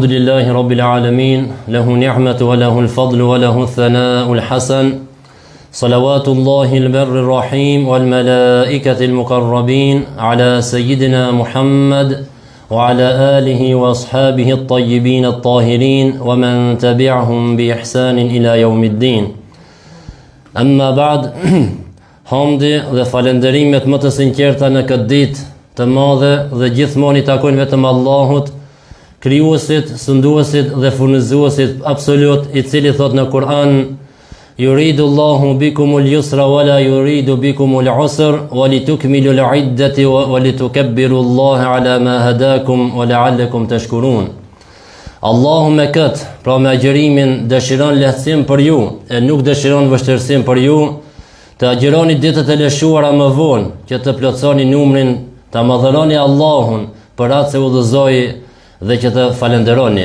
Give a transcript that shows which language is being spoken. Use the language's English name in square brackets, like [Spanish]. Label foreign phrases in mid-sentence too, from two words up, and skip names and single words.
[Arabic] لله رب العالمين له نعمة وله الفضل وله الثناء الحسن صلوات الله البر الرحيم والملائكة المقربين على سيدنا محمد وعلى آله وأصحابه الطيبين الطاهرين ومن تبعهم بإحسان إلى يوم الدين أما بعد [Albanian] hamdi dhe falenderimet më të sinqerta në këtë ditë të madhe dhe gjithmonë i takojnë vetëm Allahut, krijuesit, sunduesit dhe furnizuesit absolut, i cili thot në Kur'an: [Arabic] يريد الله بكم اليسر ولا يريد بكم العسر ولتكملوا العدة ولتكبروا الله على ما هداكم ولعلكم تشكرون. [Albanian] Allahu me këtë, pra me agjërimin, dëshiron lehtësim për ju, e nuk dëshiron vështirësim për ju, të agjëroni ditët e lëshuara më vonë, që të plotësoni numrin, të madhëroni Allahun për atë se udhëzoi dhe që të falenderoni.